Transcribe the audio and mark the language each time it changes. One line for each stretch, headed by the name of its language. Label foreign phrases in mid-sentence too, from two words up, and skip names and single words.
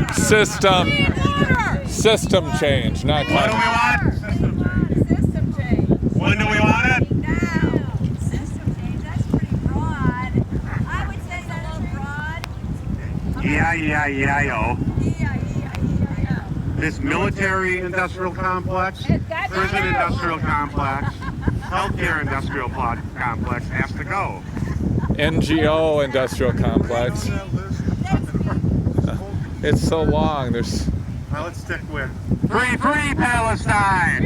English: System change, not What do we want? System change. When do we want it? Now. System change, that's pretty broad. I would say that's a little broad. E-I-E-I-E-I-O. E-I-E-I-E-I-O. This military industrial complex, prison industrial complex, healthcare industrial complex has to go. NGO industrial complex. It's so long. There's. Now let's stick with Free Palestine!